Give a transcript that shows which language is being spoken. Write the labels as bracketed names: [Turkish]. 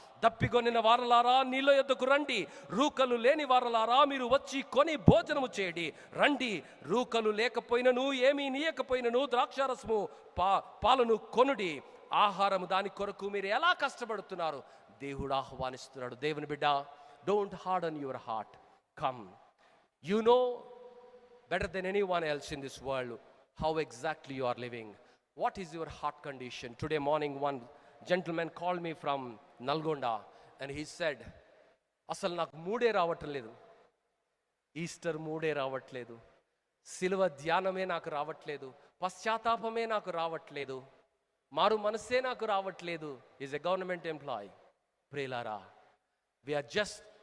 [Telugu] దప్పికొనిన వారలారా నీలో యొద్దకు రండి, రూకలు లేని వారలారా మీరు వచ్చి కొని భోజనము చేయండి. రండి, రూకలు లేకపోయినను, ఏమీ నీయకపోయినను, ద్రాక్షారసము పాలను కొనుడి. ఆహారము దాని కొరకు మీరు ఎలా కష్టపడుతున్నారు? దేవుడు ఆహ్వానిస్తున్నాడు. దేవుని బిడ్డ, [English] don't harden your heart. Come. You know better than anyone else in this world how exactly you are living. What is your heart condition? Today morning one gentleman called me from Nalgonda and he said, [Telugu] అసలు నాకు మూడే రావటం లేదు, Easter మూడే రావట్లేదు, సిలువ ధ్యానమే నాకు రావట్లేదు, పశ్చాత్తాపమే నాకు రావట్లేదు, మారు మనసే నాకు రావట్లేదు. [English] Is a government employee. [Telugu] ప్రియులారా, [English] we are just